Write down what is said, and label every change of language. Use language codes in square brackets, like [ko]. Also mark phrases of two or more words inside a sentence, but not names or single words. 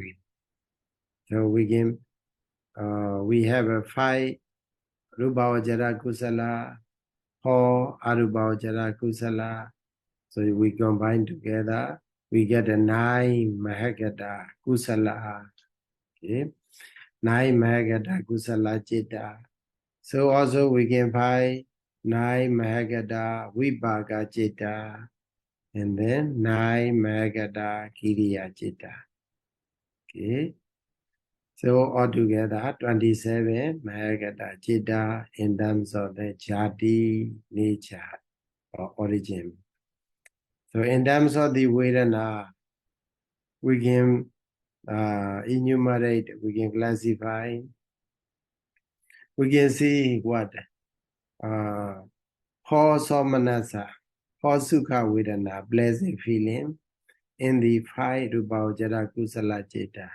[en] So we have a 5 [pi] Rupavajara Kusala, [en] 4 [pi] Arupavajara Kusala. [en] So we combine together, we get a 9 [pi] Mahakata Kusala. [en] Okay, 9 [pi] Mahakata Kusala Citta. [en] So also we can find 9 [pi] Mahakata Vipaka Citta, [en] and then 9 [pi] Mahakata Kiriya Citta. [en] Okay, so altogether 27 [pi] Mahakata Citta [en] in terms of the jati, nature, or origin. So in terms of the Vedana, we can enumerate, we can classify, we can see what [pi] Somanasa, Sukha Vedana, [en] pleasant feeling in the 5 [pi] Rupavajara Kusala Citta.